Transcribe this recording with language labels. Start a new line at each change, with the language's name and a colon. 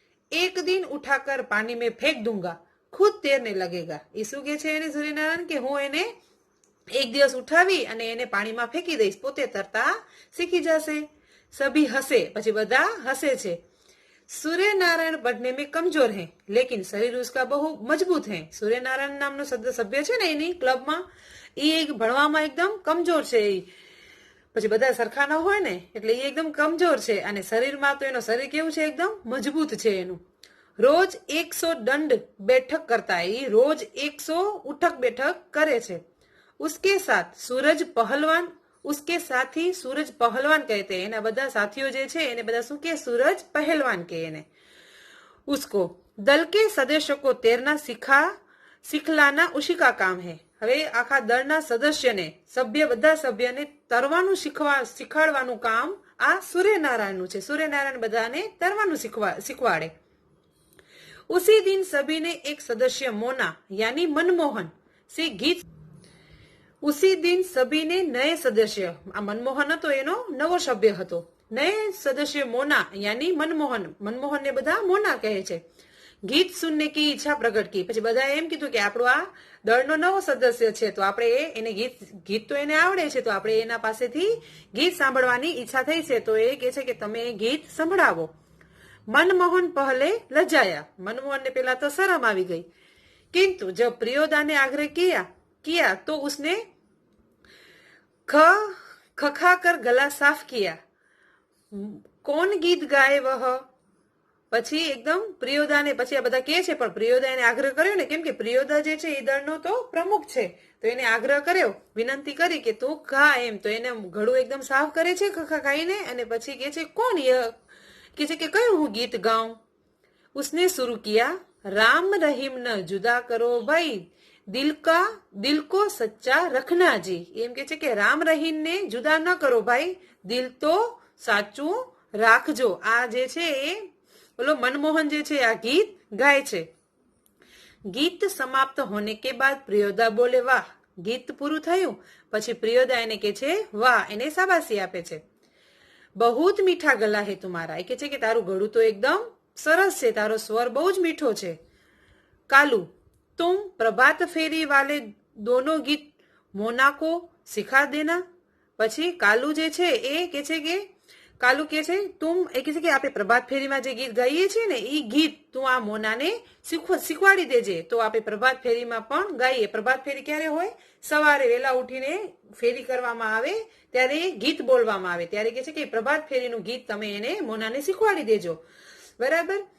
Hindi: एक दिन उठाकर पानी में फेंक दूंगा, ખુદ તૈરને લગેગા.
Gujarati: એ શું કે છે એને સૂર્યનારાયણ, કે હું એને એક દિવસ ઉઠાવી અને એને પાણીમાં ફેંકી દઈશ, પોતે તરતા શીખી જશે. સભી હસે, પછી બધા હસે છે.
Hindi: सूर्यनारायण पढ़ने में कमजोर है लेकिन शरीर उसका बहु मजबूत है.
Gujarati: सूर्यनारायण नामનો સભ્ય છે ને એની ક્લબમાં, એ ભણવામાં એકદમ કમજોર છે. પછી બધા સરખા ન હોય ને એટલે એ એકદમ કમજોર છે, અને શરીરમાં તો એનો શરીર કેવું છે? એકદમ મજબૂત છે એનું.
Hindi: रोज 100 दंड बैठक करता है, रोज 100 उठक बैठक
Gujarati: करे छे.
Hindi: उसके साथ सूरज पहलवान, उसके साथी सूरज पहलवान कहते हैं.
Gujarati: एना बधा साथियों जे छे एने बधा शुं के? सूरज पहलवान के एने.
Hindi: उसको दल के सदस्यों को तैरना सिखलाना उसी का काम है.
Gujarati: હવે આખા દળના સદસ્યને, બધા સભ્યને તરવાનું શીખવાડવાનું કામ આ સૂર્યનારાયણનું છે. સૂર્યનારાયણ બધાને તરવાનું શીખવાડે.
Hindi: उसी दिन सभी ने एक सदस्य मोना यानी मनमोहन से गीत, उसी दिन सभी ने नए सदस्य,
Gujarati: आ मनमोहन હતો એનો નવો સભ્ય હતો,
Hindi: નए सदस्य मोना यानी मनमोहन ने
Gujarati: બધા મોના કહે છે.
Hindi: ગીત સુનને કી ઈચ્છા પ્રગટ કી.
Gujarati: પછી બધા એમ કીધું કે આપણો આ દળનો નવો સદસ્ય છે, તો આપણે એને ગીત તો એને આવડે છે, તો આપણે એના પાસેથી ગીત સાંભળવાની ઈચ્છા થઈ છે, તો એ કહે છે કે તમે ગીત સંભળાવો.
Hindi: मनमोहन पहले लजाया, मनमोहन ने पहला तो शर्म आ गई, किंतु जब प्रियोदा ने आग्रह किया तो उसने खखा कर गला साफ किया. कौन गीत गाए वह?
Gujarati: પછી એકદમ પ્રિયોદાને, પછી આ બધા કે છે પણ પ્રિયોદા એને આગ્રહ કર્યો ને, કેમ કે પ્રિયોદા જે છે એ દળનો તો પ્રમુખ છે, તો એને આગ્રહ કર્યો, વિનંતી કરી કે તું ગા એમ. તો એને ગળું એકદમ સાફ કરે છે ખખા ખાઈને, અને પછી કે છે કોણ કે છે કે કયું હું ગીત ગાઉં.
Hindi: उसने शुरू किया, राम रहीम न जुदा करो भाई, दिल को सच्चा रखना जी.
Gujarati: એમ કે છે કે રામ રહીમ ને જુદા ન કરો ભાઈ, દિલ તો સાચું રાખજો. આ જે છે એ બોલો મનમોહન જે છે આ ગીત ગાય છે.
Hindi: ગીત સમાપ્ત હોને કે બાદ પ્રિયોદા બોલે વાહ.
Gujarati: ગીત પૂરું થયું પછી પ્રિયોદા એને કે છે વાહ, એને શાબાશી આપે છે.
Hindi: बहुत मीठा गला है तुम्हारा,
Gujarati: એ કે છે કે તારું ગળું તો એકદમ સરસ છે, તારો સ્વર બહુ જ મીઠો છે.
Hindi: कालू तुम प्रभात फेरी वाले दोनों गीत मोना को सिखा देना.
Gujarati: પછી કાલુ જે છે એ કે છે કે કાલુ કે છે તું, એ કે છે કે આપણે પ્રભાત ફેરીમાં જે ગીત ગાઈએ છીએ ને એ ગીત તું આ મોનાને શીખવાડી દેજે, તો આપણે પ્રભાત ફેરીમાં પણ ગાઈએ. પ્રભાત ફેરી ક્યારે હોય? સવારે વહેલા ઉઠીને ફેરી કરવામાં આવે ત્યારે ગીત બોલવામાં આવે, ત્યારે કે છે કે પ્રભાત ફેરીનું ગીત તમે એને મોનાને શીખવાડી દેજો, બરાબર?